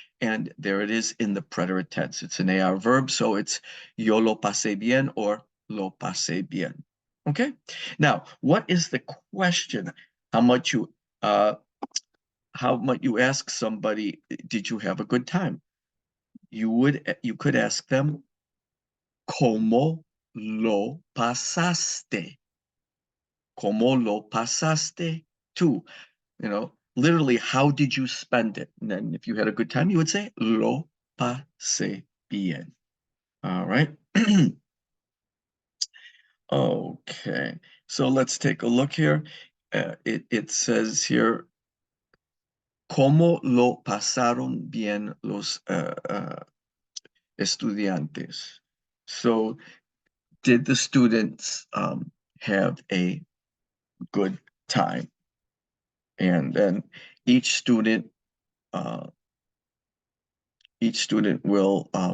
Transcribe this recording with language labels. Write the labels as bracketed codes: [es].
[en] And there it is in the preterite tense. It's an AR verb, so it's [es] yo lo pasé bien [en] or [es] lo pasé bien. [en] Okay. Now, what is the question? How much you ask somebody, did you have a good time? [es] You could ask them, ¿Cómo lo pasaste? ¿Cómo lo pasaste tú? [en] Literally, how did you spend it? And then if you had a good time, you would say, [es] lo pasé bien. [en] All right. Okay. So let's take a look here. [es] It says here, ¿Cómo lo pasaron bien los estudiantes? [en] So, did the students have a good time? And then each student uh, will